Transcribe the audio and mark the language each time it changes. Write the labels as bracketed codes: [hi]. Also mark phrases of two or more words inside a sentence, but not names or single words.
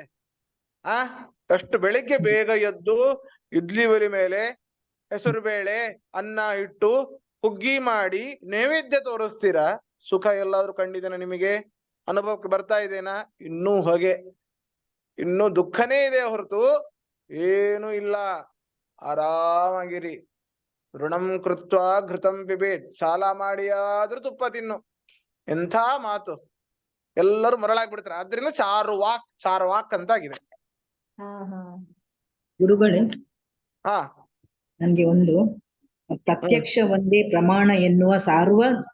[kn] ಅಷ್ಟು ಬೆಳಿಗ್ಗೆ ಬೇಗ ಎದ್ದು ಇಡ್ಲಿ ಒಲಿ ಮೇಲೆ ಹೆಸರು ಬೇಳೆ ಅನ್ನ ಇಟ್ಟು ಹುಗ್ಗಿ ಮಾಡಿ ನೈವೇದ್ಯ ತೋರಿಸ್ತೀರಾ. ಸುಖ ಎಲ್ಲಾದ್ರೂ ಕಂಡಿದ್ದೇನ ನಿಮಗೆ? ಅನುಭವಕ್ಕೆ ಬರ್ತಾ ಇದೆನಾ? ಇನ್ನೂ ಹೊಗೆ, ಇನ್ನೂ ದುಃಖನೇ ಇದೆ ಹೊರತು ಏನು ಇಲ್ಲ. ಆರಾಮಾಗಿರಿ. [sa] ಋಣಂ ಕೃತ್ವ ಘೃತಂ ಪಿಬೇತ್, [kn] ಸಾಲ ಮಾಡಿ ಆದ್ರೂ ತುಪ್ಪ ತಿನ್ನು. ಎಂಥ ಮಾತು, ಎಲ್ಲರೂ ಮರಳಾಗ್ಬಿಡ್ತಾರೆ. ಆದ್ರಿಂದ ಚಾರ್ವಾಕ್ ಅಂತಾಗಿದೆ. ಗುರುಗಳೇ, ನನ್ಗೆ ಒಂದು ಪ್ರತ್ಯಕ್ಷ ಒಂದೇ ಪ್ರಮಾಣ ಎನ್ನುವ ಸಾರುವ